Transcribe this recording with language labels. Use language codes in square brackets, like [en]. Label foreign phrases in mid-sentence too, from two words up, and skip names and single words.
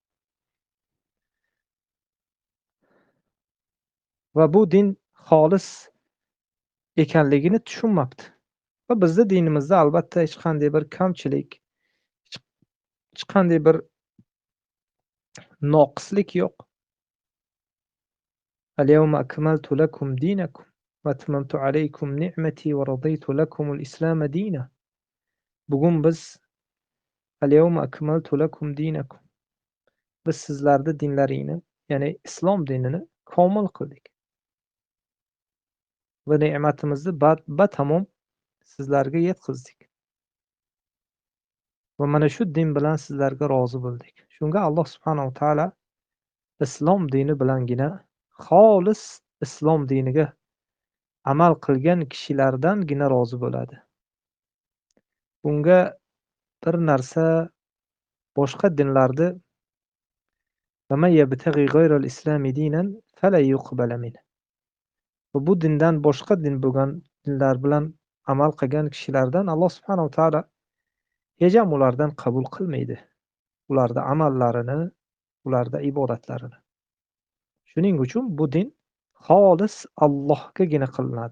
[uz] Va bu din xolis ekanligini tushunmabdi. Va bizning dinimizda albatta hech qanday bir kamchilik, hech qanday bir noqislik yo'q. [ar] اليوم أكملت لكم دينكم وأتممت عليكم نعمتي ورضيت لكم الإسلام دينا. [uz] Bugun biz [ar] اليوم أكملت لكم دينكم, [uz] biz sizlarning dinlaringni, ya'ni islom dinini komil qildik. Va ne'matimizni batamom sizlarga yetkazdik. Va mana shu din bilan sizlarga rozi bo'ldik. Shunga Alloh [ar] سبحانه وتعالى [uz] islom dini bilangina, xolis islom diniga amal qilgan kishilardangina rozi bo'ladi. Bunga bir narsa, boshqa dinlarni [ar] "وما يبتغ غير الإسلام دينا فلا يقبل من." [uz] Bu dindan boshqa din bo'lgan dinlar bilan amal qilgan kishilardan Alloh [ar] سبحانه وتعالى [uz] hech ham ulardan qabul qilmaydi. Ularning amallarini, ularning ibodatlarini. Shuning uchun bu din xolis Allohgagina qilinadi.